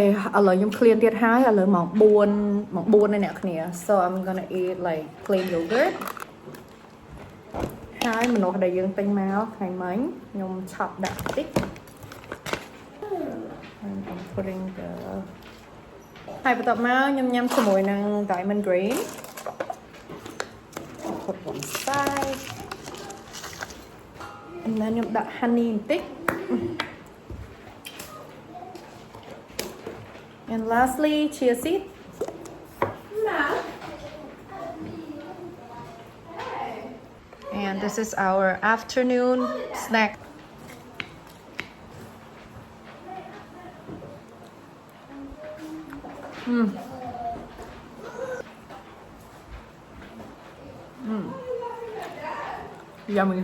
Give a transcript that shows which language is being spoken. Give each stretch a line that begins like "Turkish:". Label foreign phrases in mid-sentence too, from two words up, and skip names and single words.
Khmer: ឥឡូវខ្ញុំ clean ទៀតហើយឥឡូវម៉ោង4នេះអ្នកគ្នា
English: so I'm gonna eat like plain yogurt
Khmer: ហើយម្នាស់ដែលយើងទិញមកថ្ងៃមិញខ្ញុំឆាប់ដាក់តិច
English: and I'm putting the
Khmer: ហើយបន្ទាប់មកខ្ញុំញ៉ាំជាមួយនឹង
English: diamond green put one side and then
Khmer: ខ្ញុំដាក់
English: honey បន្តិច and lastly chia seed and this is our afternoon snack Yummy.